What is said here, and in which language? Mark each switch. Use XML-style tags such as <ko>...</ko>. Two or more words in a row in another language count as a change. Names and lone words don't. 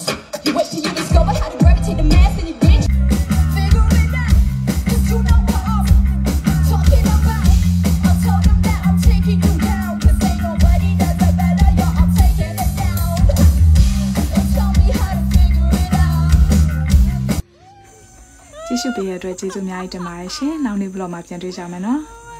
<en>You wait till you discover how to gravitate the mass in your bitch. Figure it out. Cause you know what I'm talking about. I told them that I'm taking you down. Cause ain't nobody does it better, yo, I'm taking it down. And tell me how to figure it out.</en> <my>ကြည့်ရှုပေးရတဲ့အတွက်ကျေးဇူးအများကြီးတင်ပါတယ်ရှင်နောက်နေ့ vlog မှာပြန်တွေ့ကြမယ်နော်</my>